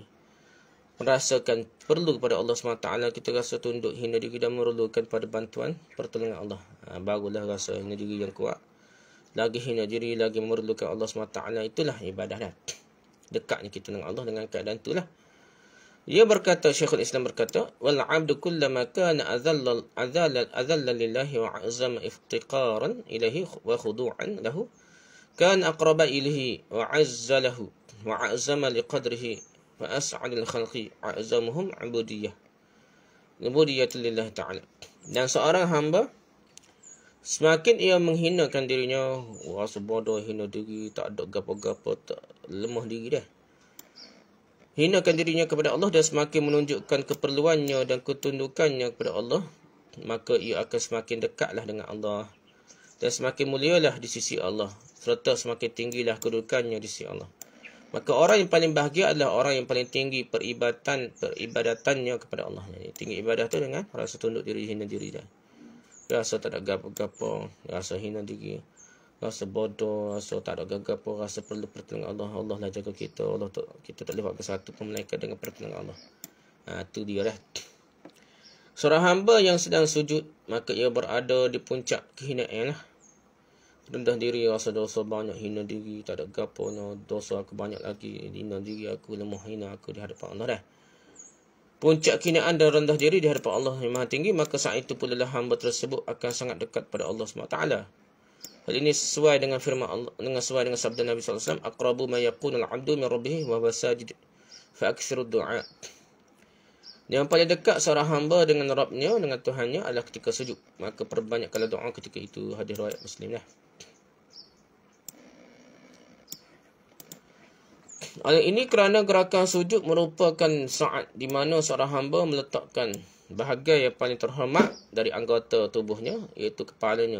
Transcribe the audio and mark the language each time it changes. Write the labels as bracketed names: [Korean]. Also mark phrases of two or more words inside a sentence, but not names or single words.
[Malay] Merasakan perlu kepada Allah SWT, kita rasa tunduk, hina diri dan memerlukan pada bantuan pertolongan Allah. Barulah rasa hina diri yang kuat. Lagi hina diri, lagi memerlukan Allah SWT, itulah ibadah dah. Dekatnya kita dengan Allah dengan keadaan itulah. Dia berkata, Syekhul Islam berkata, [Arabic] والعبد كلما كان أذل لله وأعظم افتقارا إليه وخضوعا له كان أقرب إليه وأعز له وأعظم لقدره وأسعد الخلق أعظمهم عبودية. عبودية لله تعالى. [Malay] Dan seorang hamba semakin ia menghinakan dirinya, rasa bodoh, hina diri, tak ada gapo-gapo, tak lemah diri dah. Hinakan dirinya kepada Allah dan semakin menunjukkan keperluannya dan ketundukannya kepada Allah, maka ia akan semakin dekatlah dengan Allah dan semakin mulialah di sisi Allah, serta semakin tinggilah kedudukannya di sisi Allah. Maka orang yang paling bahagia adalah orang yang paling tinggi peribadatannya kepada Allah. Jadi, tinggi ibadah tu dengan rasa tunduk diri, hina diri dah. Rasa tak ada gapo-gapo, rasa hina diri, rasa bodoh, rasa tak ada gapo, rasa perlu pertolongan Allah. Allah lah jaga kita. Kita tak boleh buat satu pun melainkan dengan pertolongan Allah. Itu dia dah. Seorang hamba yang sedang sujud, maka ia berada di puncak kehinaan lah. Rendah diri, rasa dosa banyak, hina diri, tak ada gapo, dosa aku banyak lagi, hina diri aku, lemah hina aku di hadapan Allah dah. Puncak kehinaan dan rendah diri di hadapan Allah yang Maha Tinggi, maka saat itu pula hamba tersebut akan sangat dekat pada Allah SWT. Hal ini sesuai dengan firman Allah, sesuai dengan sabda Nabi SAW, [Arabic] أقرب ما يكون العبد من ربه وهو ساجد فأكثروا الدعاء. [Malay] Yang paling dekat seorang hamba dengan Rabbnya, dengan Tuhannya adalah ketika sujud. Maka perbanyakkanlah doa ketika itu. Hadis riwayat Muslim lah. Oleh ini kerana gerakan sujud merupakan saat di mana seorang hamba meletakkan bahagian yang paling terhormat dari anggota tubuhnya, iaitu kepalanya.